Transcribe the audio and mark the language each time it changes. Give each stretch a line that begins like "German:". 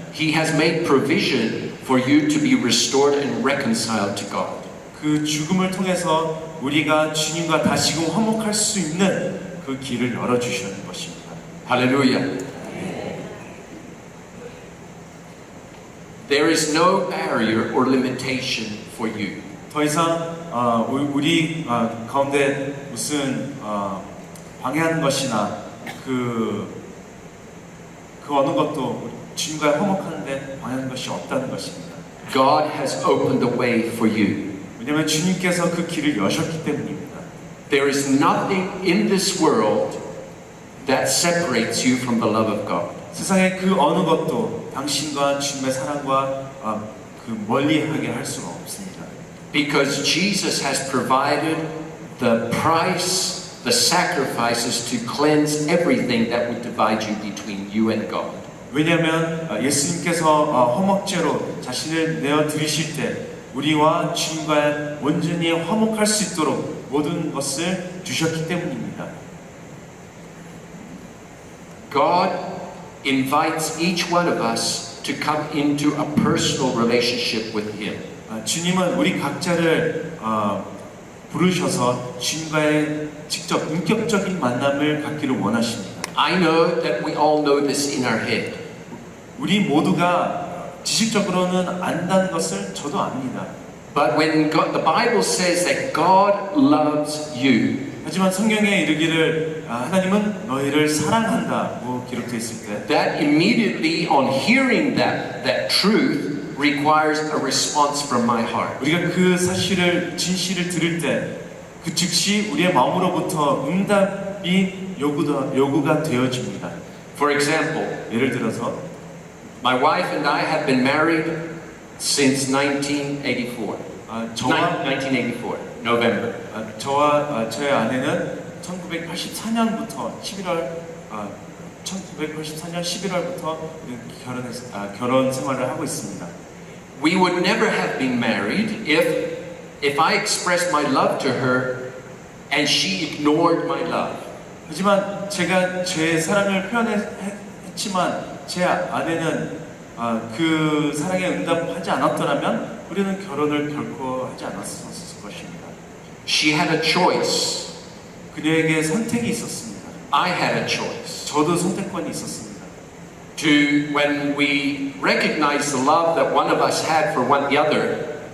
English: He has made provision for you to be restored and reconciled to God.
Korean: 그 죽음을 통해서 우리가 주님과 다시금 화목할 수 있는 그 길을 열어주시는 것입니다.
English: Hallelujah. There is no barrier or limitation for you.
Korean: 더 이상 우리 가운데 무슨 방해하는 것이나 그 어느 것도 주님과 화목하는데 방해하는 것이 없다는 것입니다.
English: God has opened the way for you.
Korean: 왜냐하면 주님께서 그 길을 여셨기 때문입니다.
English: There is nothing in this world that separates you from the love of God.
Korean: 세상의 그 어느 것도 당신과 주님의 사랑과 그 멀리하게 할 수가 없습니다.
English: Because Jesus has provided the price, the sacrifices to cleanse everything that would divide you between you and God.
Korean: 왜냐하면 예수님께서 화목제로 자신을 내어 드리실 때 우리와 주님과 온전히 화목할 수 있도록 모든 것을 주셨기 때문입니다.
English: God invites each one of us to come into a personal relationship with Him.
Korean: 주님은 우리 각자를 부르셔서 주님과의 직접 인격적인 만남을 갖기를 원하십니다.
English: I know that we all know this in our head.
Korean: 우리 모두가 지식적으로는 안다는 것을 저도 압니다.
English: But when the Bible says that God loves you,
Korean: 하지만 성경에 이르기를 하나님은 너희를 사랑한다고 기록되어 있을 때
English: that immediately on hearing that truth requires a response from my heart.
Korean: 우리가 그 사실을 진실을 들을 때 그 즉시 우리의 마음으로부터 응답이 요구가 되어집니다.
English: For example,
Korean: 예를 들어서
English: my wife and I have been married since 1984. 1984, November.
Korean: 저와 저의 아내는 1984년부터 11월 1984년 11월부터 결혼 생활을 하고 있습니다.
English: We would never have been married if I expressed my love to her and she ignored my love.
Korean: 하지만 제가 제 사랑을 표현했지만 제 아내는 그 사랑에 응답하지 않았더라면 우리는 결혼을 결코 하지 않았을 것입니다.
English: She had a choice.
Korean: 그녀에게 선택이 있었습니다.
English: I had a choice.
Korean: 저도 선택권이 있었습니다.
English: To when we recognize the love that one of us had for one the other,